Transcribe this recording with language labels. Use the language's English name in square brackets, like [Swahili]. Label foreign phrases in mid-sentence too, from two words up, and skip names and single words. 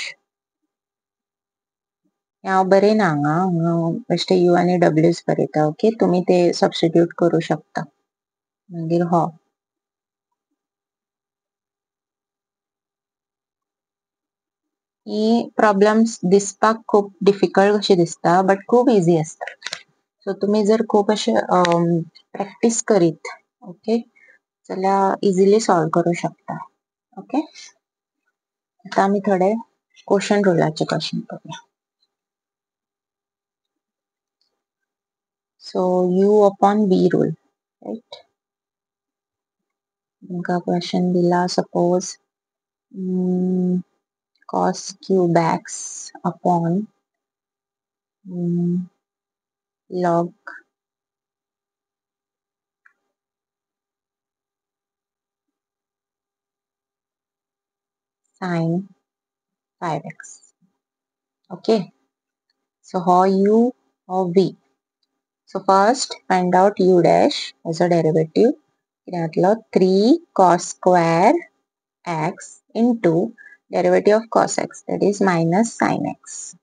[Konkani] हांव बरयना हांगा बेश्टे u आणि w's बरयता ओके तुम्ही ते सबस्टिट्यूट करू शकता मागीर हो ही प्रॉब्लेम्स दिसपाक खूप डिफिकल्ट कशी दिसता बट खूप इझी असता सो तुम्ही जर खूप असे प्रॅक्टिस करीत ओके जाल्यार [English] easily solve [Konkani] करू शकता ओके आता आम्ही थोडे क्वेश्चन रुलाचे क्वेश्चन करूया [English] So u upon v rule right [Konkani] तुमका क्वेश्चन दिला [English] Suppose cos cube x upon log sin 5x okay so how u or v so first find out u dash as a derivative कितें 3 cos square x into derivative of cos x that is minus sin x